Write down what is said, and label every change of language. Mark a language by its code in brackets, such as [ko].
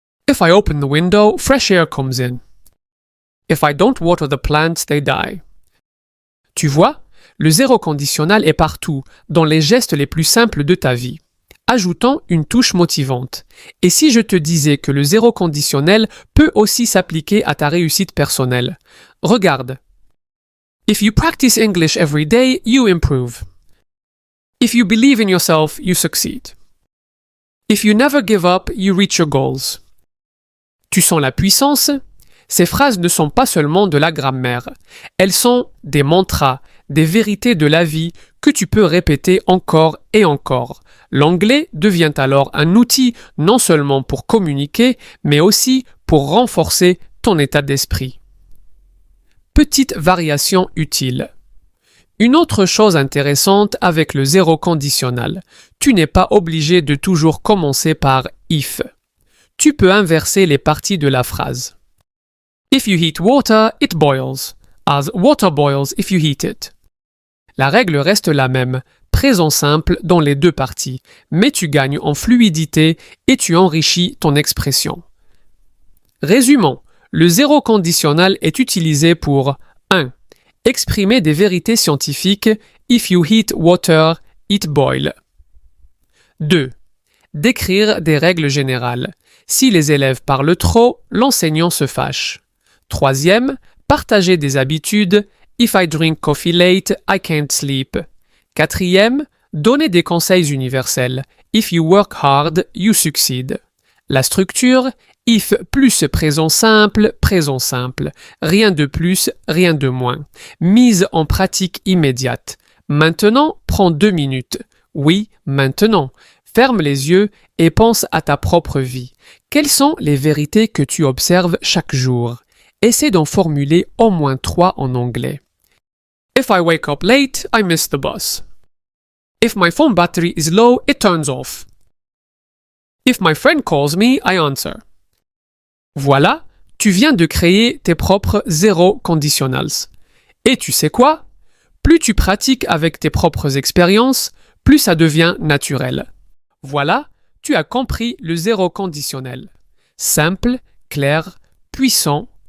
[en] If I open the window, fresh air comes in. If I don't water the plants, they die. [fr] Tu vois, le zéro conditionnel est partout, dans les gestes les plus simples de ta vie. Ajoutons une touche motivante. Et si je te disais que le zéro conditionnel peut aussi s'appliquer à ta réussite personnelle? Regarde. [en] If you practice English every day, you improve. If you believe in yourself, you succeed. If you never give up, you reach your goals. [fr] Tu sens la puissance? Ces phrases ne sont pas seulement de la grammaire. Elles sont des mantras, des vérités de la vie que tu peux répéter encore et encore. L'anglais devient alors un outil non seulement pour communiquer, mais aussi pour renforcer ton état d'esprit. Petite variation utile. Une autre chose intéressante avec le zéro conditionnel, tu n'es pas obligé de toujours commencer par if. Tu peux inverser les parties de la phrase. [en] If you heat water, it boils, as water boils if you heat it. [fr] La règle reste la même, présent simple dans les deux parties, mais tu gagnes en fluidité et tu enrichis ton expression. Résumons, le zéro conditionnel est utilisé pour 1. Exprimer des vérités scientifiques. [en] If you heat water, it boils. [fr] 2. Décrire des règles générales. Si les élèves parlent trop, l'enseignant se fâche. 3. Partager des habitudes. [en] If I drink coffee late, I can't sleep. [fr] 4e, donner des conseils universels. [en] If you work hard, you succeed. [fr] La structure. If plus présent simple, rien de plus, rien de moins. Mise en pratique immédiate. Maintenant, prends 2 minutes. Oui, maintenant. Ferme les yeux et pense à ta propre vie. Quelles sont les vérités que tu observes chaque jour? Essaie d'en formuler au moins 3 en anglais. [en] If I wake up late, I miss the bus. If my phone battery is low, it turns off. If my friend calls me, I answer. [fr] Voilà, tu viens de créer tes propres zéro conditionnals. Et tu sais quoi? Plus tu pratiques avec tes propres expériences, plus ça devient naturel. Voilà, tu as compris le zéro conditionnel. Simple, clair, puissant.